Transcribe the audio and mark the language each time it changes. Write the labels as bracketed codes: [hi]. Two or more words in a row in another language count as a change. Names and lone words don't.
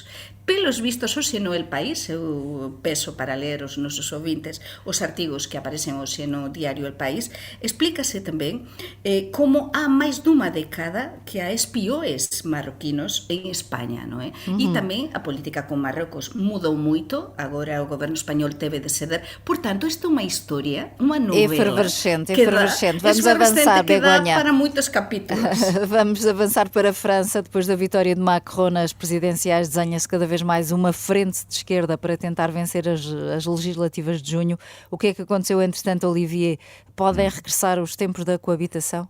[gl] Pelos vistos, hoxe no El País, eu peso para ler os nosos ouvintes os artigos que aparecen hoxe no diario El País, explícase tamén como há máis dunha década que há espiões marroquinos en España, non é? E tamén a política con Marrocos mudou moito, agora o goberno español teve de ceder, portanto, esta é unha historia, unha novela efervescente. [pt] Vamos avançar, que dá Begonha. [gl] para moitos capítulos. [pt] Vamos avançar para a França. Depois da vitória de Macron nas presidenciais, desenha-se cada vez mais uma frente de esquerda para tentar vencer as legislativas de junho. O que é que aconteceu, entretanto, Olivier? Podem regressar os tempos da coabitação?